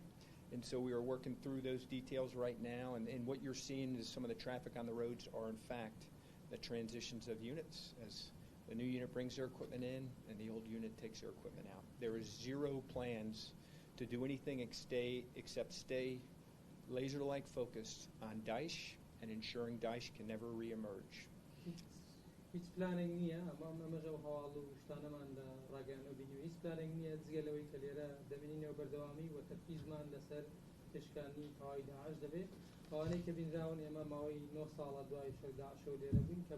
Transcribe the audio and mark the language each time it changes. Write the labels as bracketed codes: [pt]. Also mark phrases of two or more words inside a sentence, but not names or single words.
[en] And so we are working through those details right now, and what you're seeing is some of the traffic on the roads are in fact the transitions of units as the new unit brings their equipment in and the old unit takes their equipment out. There is zero plans to do anything except stay laser-like focused on Daesh and ensuring Daesh can never re-emerge. [ckb] هیچ پلانێک نییە ئەمەژە هەواڵ و شتانەمان لە ڕاگەیانەوە بینی هیچ پلانێک نییە جگە لەوەی کە لێرە دەبینینەوە بەردەوامی و تەرکیزمان لەسەر پێشکانی تەواوی داعش دەبێت ئەوانەی کە بینراون ئێمە ماوەی 9 ساڵە دوای شەڕی داعشەوە لێرە بووین کە